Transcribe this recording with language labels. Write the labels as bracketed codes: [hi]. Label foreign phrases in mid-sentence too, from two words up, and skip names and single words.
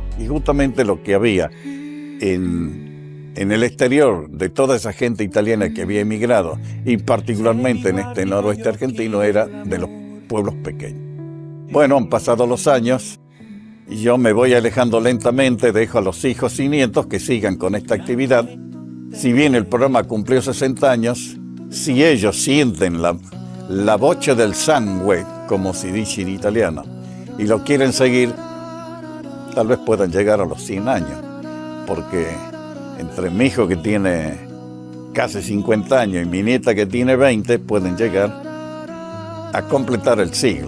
[es] Y justamente lo que había en el exterior de toda esa gente italiana que había emigrado, y particularmente en este noroeste argentino, era de los pueblos pequeños. Bueno, han pasado los años y yo me voy alejando lentamente, dejo a los hijos y nietos que sigan con esta actividad. Si bien el programa cumplió 60 años, si ellos sienten [it] la voce del sangue, [es] como se dice en italiano, y lo quieren seguir, tal vez puedan llegar a los 100 años, porque entre mi hijo que tiene casi 50 años y mi nieta que tiene 20, pueden llegar a completar el siglo.